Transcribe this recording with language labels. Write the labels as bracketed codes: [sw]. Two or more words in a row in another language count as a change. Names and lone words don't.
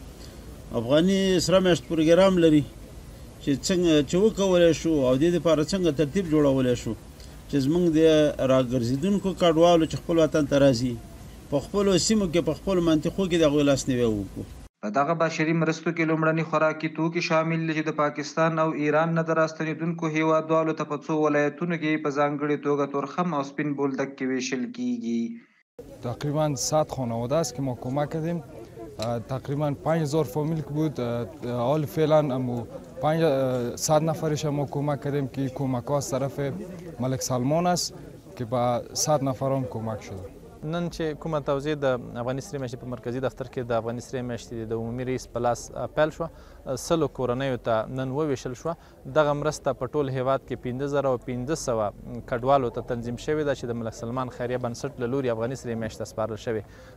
[ps] افغاني سره میاشت پروګرام لري چې څنګه چې وکولی شو او دې دپاره څنګه ترتیب جوړولی شو چې زموږ د راګرځېدونکو کډوالو چې خپل وطن ته راځي په خپلو سیمو کې په خپلو منطقو کې د هغوی لاسنیوی وکړو. په دغه بشري مرستو کې لومړني خوراکي توکي شامل دي چې د پاکستان او ایران نه د راستنېدونکو هیوادوالو ته په څو ولایتونو کې په ځانګړې توګه تورخم او سپین بولدک کې ویشل کیږي. [fa] تقریبا 100 خانواده است که ما کمک کردیم، تقریبا 5000 فامیل بود. حال فعلا 500 نفرش ما کمک کردیم که کمک ها از طرف ملک سلمان است که با 100 نفر هم کمک شده. [ps] نن چې کومه توضیح د افغاني سرې میاشتې په مرکزي دفتر کې د افغاني سرې میاشتې د عمومي رئیس په لاس پیل شوه، 100 کورنیو ته نن وویشل شوه. دغه مرسته په ټول هیواد کې 15500 کډوالو ته تنظیم شوې ده چې د ملک سلمان خیریه بنسټ له لوري افغاني سرې میاشت ته سپارل شوې.